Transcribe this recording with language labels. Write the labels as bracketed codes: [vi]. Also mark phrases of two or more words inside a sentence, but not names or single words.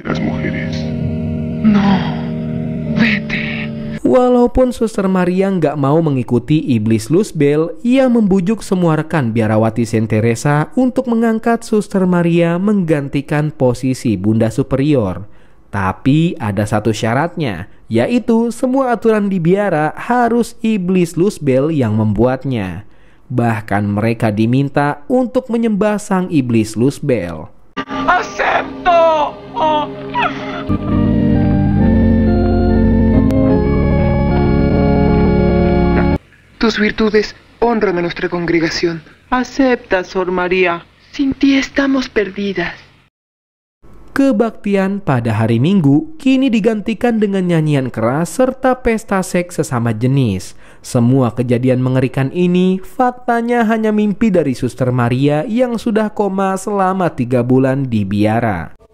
[id] Walaupun Suster Maria nggak mau mengikuti iblis Luzbel, ia membujuk semua rekan biarawati Saint Teresa untuk mengangkat Suster Maria menggantikan posisi Bunda Superior. Tapi ada satu syaratnya, yaitu semua aturan di biara harus iblis Luzbel yang membuatnya. Bahkan mereka diminta untuk menyembah sang iblis Luzbel. [es] ¡Acepto! Oh. Tus virtudes honran a nuestra congregación. Acepta, Sor María. Sin ti estamos perdidas. [id] Kebaktian pada hari Minggu kini digantikan dengan nyanyian keras serta pesta seks sesama jenis. Semua kejadian mengerikan ini faktanya hanya mimpi dari Suster Maria yang sudah koma selama 3 bulan di biara.